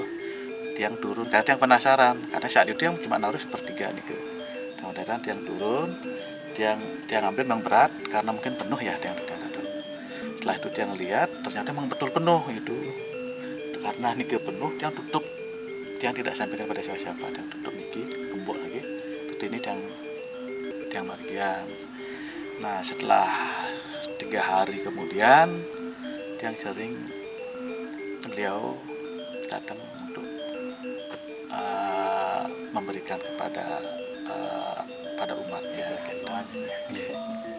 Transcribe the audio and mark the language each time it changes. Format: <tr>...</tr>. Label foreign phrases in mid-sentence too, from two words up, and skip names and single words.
<id>Tiang turun, karena tiang penasaran, karena saat itu yang cuma naruh sepertiga nih ke. Kemudian tiang turun, tiang ambil memang berat karena mungkin penuh ya tiang itu. Setelah itu tiang lihat ternyata memang betul penuh itu. Karena nih ke penuh, tiang tutup, tiang tidak sampaikan pada siapa-siapa, tiang tutup niki, gembok lagi. Itu ini tiang margian. Nah setelah 3 hari kemudian, tiang sering beliau datang untuk memberikan berikan kepada pada umatnya gitu.</id>